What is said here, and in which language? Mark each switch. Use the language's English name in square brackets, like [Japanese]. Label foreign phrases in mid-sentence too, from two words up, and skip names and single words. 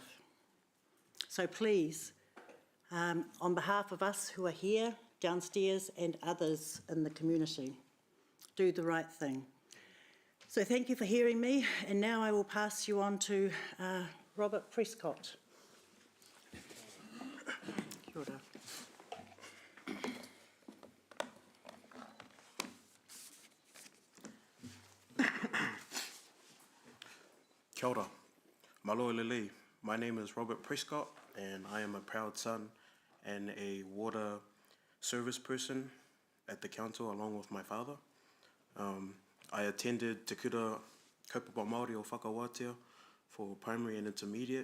[English] So please, on behalf of us who are here, downstairs, and others in the community, do the right thing. So thank you for hearing me, and now I will pass you on to Robert Prescott. [Māori] Kia ora. Kia ora. [Tongan] Malo lele. [English] My name is Robert Prescott, and I am a proud son and a water service person at the council along with my father. I attended Te Kura Kaupapa Māori o Whakawātea for primary and intermediate.